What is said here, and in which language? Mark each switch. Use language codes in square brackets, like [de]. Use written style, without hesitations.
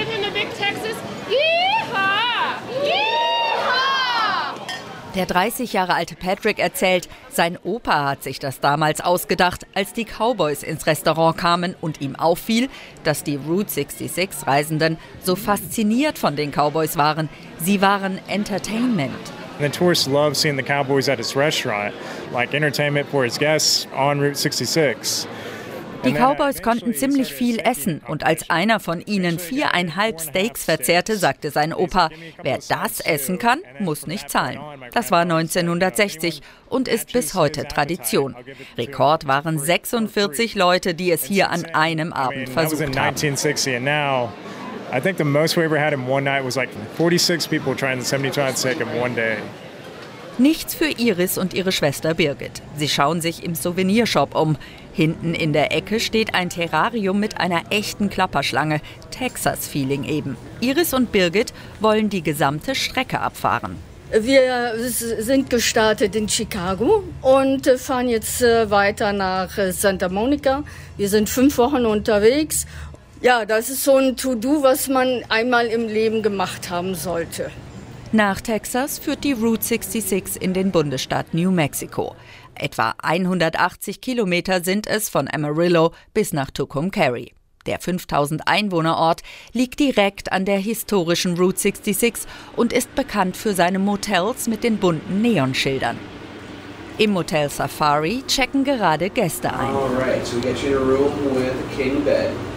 [en] Let's get in the Big Texas. Yeehaw! Yeehaw! [de] Der 30 Jahre alte Patrick erzählt, sein Opa hat sich das damals ausgedacht, als die Cowboys ins Restaurant kamen und ihm auffiel, dass die Route 66 Reisenden so fasziniert von den Cowboys waren. Sie waren Entertainment. [en] The tourists love seeing the cowboys at his restaurant, like entertainment for his guests on Route 66. [de] Die Cowboys konnten ziemlich viel essen und als einer von ihnen 4,5 Steaks verzehrte, sagte sein Opa, wer das essen kann, muss nicht zahlen. Das war 1960 und ist bis heute Tradition. Rekord waren 46 Leute, die es hier an einem Abend versucht haben. [en] I think the most we ever had in one night was like 46 people trying the 72-ounce steak in one day. [de] Nichts für Iris und ihre Schwester Birgit. Sie schauen sich im Souvenirshop um. Hinten in der Ecke steht ein Terrarium mit einer echten Klapperschlange. Texas-Feeling eben. Iris und Birgit wollen die gesamte Strecke abfahren. Wir sind gestartet in Chicago und fahren jetzt weiter nach Santa Monica. Wir sind 5 Wochen unterwegs. Ja, das ist so ein To-Do, was man einmal im Leben gemacht haben sollte. Nach Texas führt die Route 66 in den Bundesstaat New Mexico. Etwa 180 Kilometer sind es von Amarillo bis nach Tucumcari. Der 5000 Einwohnerort liegt direkt an der historischen Route 66 und ist bekannt für seine Motels mit den bunten Neonschildern. Im Motel Safari checken gerade Gäste ein. [en] All right, so we get you in a room with a king bed.